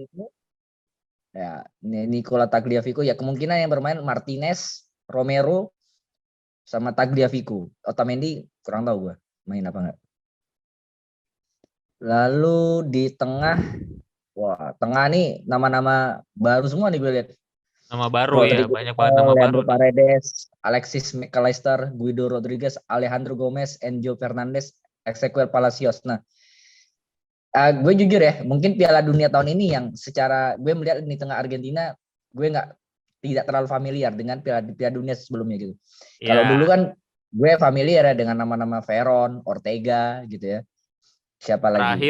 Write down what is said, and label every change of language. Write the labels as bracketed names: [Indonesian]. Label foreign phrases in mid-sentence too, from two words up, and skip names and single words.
[Indonesian] Nicola Tagliafico ya kemungkinan yang bermain Martinez, Romero, sama Tagliafico. Otamendi kurang tahu gue main apa enggak. Lalu di tengah, wah tengah nih nama-nama baru semua nih gue lihat. Nama baru ya, Rodrigo, banyak banget nama baru Leandro nih. Paredes, Alexis McAllister, Guido Rodriguez, Alejandro Gomez, Enzo Fernandez, Ezequiel Palacios. Nah, gue jujur ya, mungkin Piala Dunia tahun ini yang secara gue melihat di tengah Argentina, gue tidak terlalu familiar dengan Piala Dunia sebelumnya gitu. Kalau dulu Ya, kan gue familiar ya dengan nama-nama Veron, Ortega gitu ya. Siapa lagi?